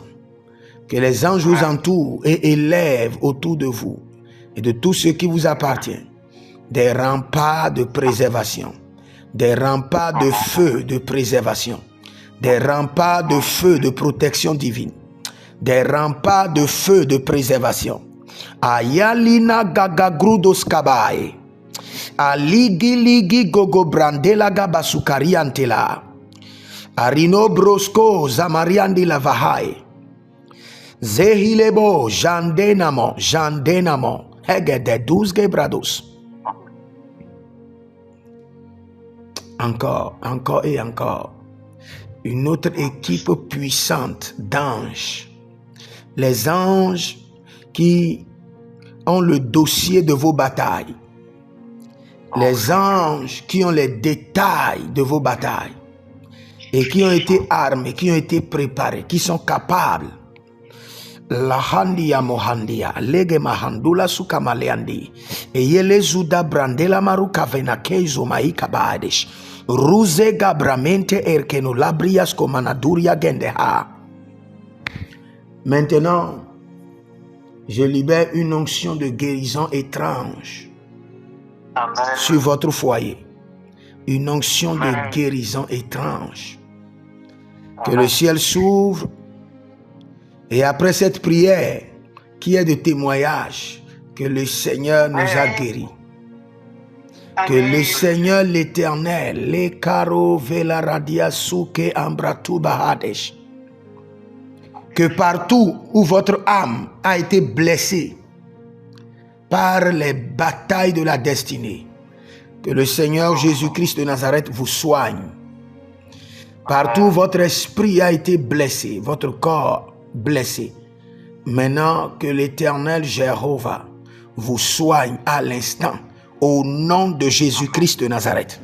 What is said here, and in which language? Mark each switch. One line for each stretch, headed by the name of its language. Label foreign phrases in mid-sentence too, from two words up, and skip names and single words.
French: Que les anges vous entourent et élèvent autour de vous et de tout ce qui vous appartient. Des remparts de préservation. Des remparts de feu de préservation. Des remparts de feu de protection divine. Des remparts de feu de préservation. Ayalina gagagrudos kabae. Aligi ligi gogo brandela gabasukari antela. Arino brosco zamariandi la vahai. Zehilebo jandenamo hegede 12 gebrados. Encore et encore. Une autre équipe puissante d'anges. Les anges qui ont le dossier de vos batailles. Les anges qui ont les détails de vos batailles. Et qui ont été armés, qui ont été préparés, qui sont capables. La handia mohandia, lege mahandula sukamaleandi, et yele zuda brandela maruka venakeizo maika badesh, ruze gabramente erkeno labrias komanaduria gendeha. Maintenant, je libère une onction de guérison étrange sur votre foyer. Une onction de guérison étrange. Que le ciel s'ouvre. Et après cette prière, qui est de témoignage, que le Seigneur nous a guéris. Que le Seigneur l'Éternel, les caro vela radia suke ambratu bahadesh. Que partout où votre âme a été blessée par les batailles de la destinée, que le Seigneur Jésus-Christ de Nazareth vous soigne. Partout où votre esprit a été blessé, votre corps blessé, maintenant que l'Éternel Jéhovah vous soigne à l'instant, au nom de Jésus-Christ de Nazareth.